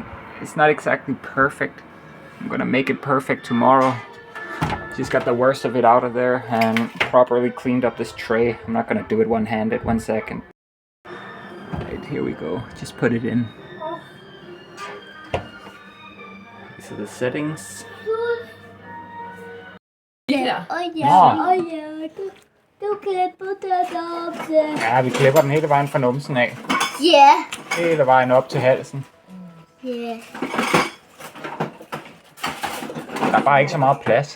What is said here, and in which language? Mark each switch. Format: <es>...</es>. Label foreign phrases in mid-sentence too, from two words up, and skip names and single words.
<en>It's not exactly perfect. I'm gonna make it perfect tomorrow. Just got the worst of it out of there and properly cleaned up this tray. I'm not gonna do it one-handed. 1 second. Alright, here we go. Just put it in. These are the settings.</en> <da>Ja. Du klipper det op. Ja, vi klipper den hele vejen fra numsen af. Ja. Hele vejen op til halsen. Ja. Der er bare ikke så meget plads.</da>